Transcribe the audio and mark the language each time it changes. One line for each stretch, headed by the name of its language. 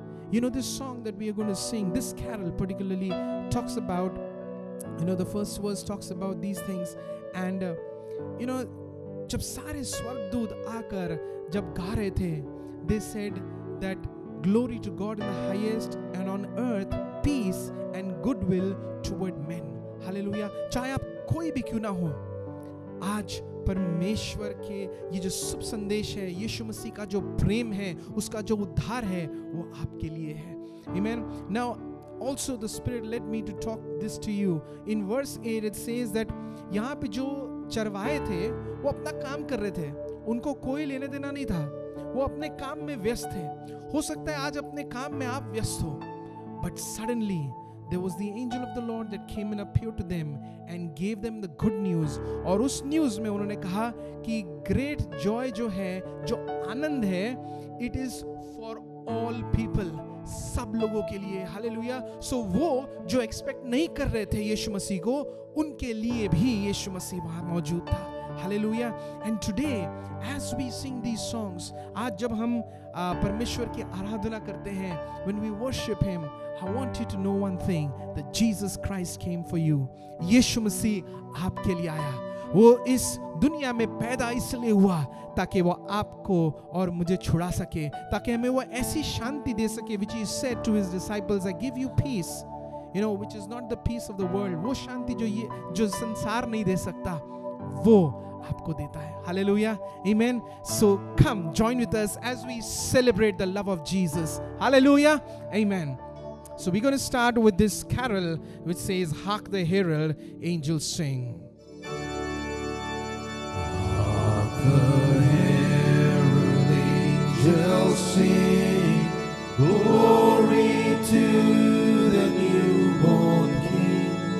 English: You know, this song that we are going to sing, this carol particularly talks about, the first verse talks about these things. And
Hindi: जब सारे स्वर्गदूत आकर जब गा रहे थे,
English: they said that glory to God in the highest, and on earth peace and goodwill toward men. Hallelujah.
Hindi: चाहे आप कोई भी क्यों ना हो, आज परमेश्वर के ये जो शुभ संदेश है, यीशु मसीह का जो प्रेम है, उसका जो उद्धार है, वो आपके लिए है।
English: Amen. Now also the Spirit led me to talk this to you. In verse 8 it says that
Hindi: यहाँ पे जो चरवाहे थे वो अपना काम कर रहे थे, उनको कोई लेने देना नहीं था, वो अपने काम में व्यस्त थे। हो सकता है आज अपने काम में आप व्यस्त हो,
English: but suddenly there was the angel of the Lord that came and appeared to them and gave them the good news.
Hindi: और उस न्यूज़ में उन्होंने कहा कि
English: great joy
Hindi: जो है, जो आनंद है,
English: it is for all people,
Hindi: सब लोगों के लिए। हालेलुया। सो वो जो एक्सपेक्ट नहीं कर रहे थे यीशु मसीह को, उनके लिए भी यीशु मसीह वहाँ मौजूद था।
English: Hallelujah. And today as we sing these songs,
Hindi: आज जब हम परमेश्वर की आराधना करते हैं,
English: when we worship him, I want you to know one thing, that Jesus Christ came for you.
Hindi: यीशु मसीह आपके लिए आया। वो इस दुनिया में पैदा इसलिए हुआ ताकि वो आपको और मुझे छुड़ा सके, ताकि हमें वो ऐसी शांति दे सके,
English: which he said to his disciples, I give you peace, which is not the peace of the world.
Hindi: वो शांति जो संसार नहीं दे सकता, वो आपको देता है.
English: Hallelujah. Amen. So come, join with us as we celebrate the love of Jesus. Hallelujah. Amen. So we're going to start with this carol which says, Hark the herald angels sing. Hark the herald angels sing, glory to the newborn King.